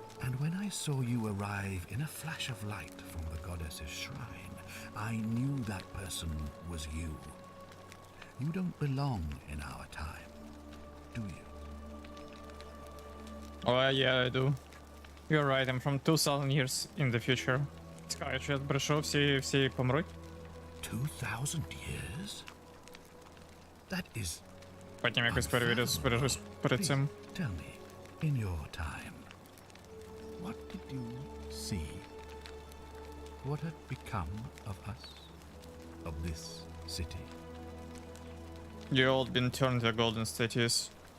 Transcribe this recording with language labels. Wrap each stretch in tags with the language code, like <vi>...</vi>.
<en>And when I saw you arrive in a flash of light from the goddess's shrine, I knew that person was you. You don't belong in our time, do you? Oh, yeah, I do. You're right, I'm from 2000 years in the future.</en> <uk>Цікаво, що я прийшов, всі помруть?</uk> <en>2,000 years? That is...</en> <uk>Потім якось перевірю, збережусь перед цим.</uk> <en>Please, tell me, in your time, what did you see? What had become of us? Of this city? You all been turned to golden statues.</en>